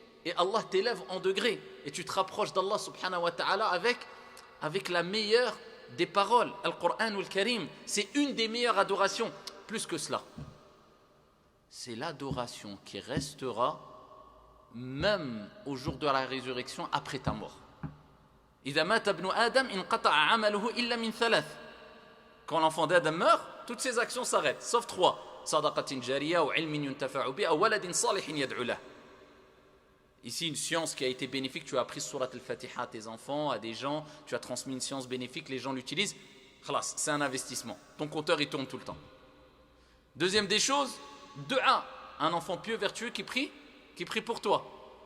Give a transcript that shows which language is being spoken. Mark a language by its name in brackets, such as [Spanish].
[French] Et Allah t'élève en degrés. Et tu te rapproches d'Allah subhanahu wa ta'ala avec la meilleure des paroles. Al-Qur'an ou al-Karim, c'est une des meilleures adorations. Plus que cela, c'est l'adoration qui restera même au jour de la résurrection après ta mort. [Arabic] إذا مات ابن آدم انقطع عمله إلا من ثلاث. [French] Quand l'enfant d'Adam meurt, toutes ses actions s'arrêtent, sauf 3. [Arabic] Sadaqatin jariya [French] ou [Arabic] ilmin yuntafa'u bi [French] ou [Arabic] waladin salihin yad'u lah. [French] Ici, une science qui a été bénéfique, tu as appris surat al-Fatiha à tes enfants, à des gens, tu as transmis une science bénéfique, les gens l'utilisent. Khalas, c'est un investissement. Ton compteur, il tourne tout le temps. Deuxième des choses, dua, un enfant pieux, vertueux qui prie pour toi.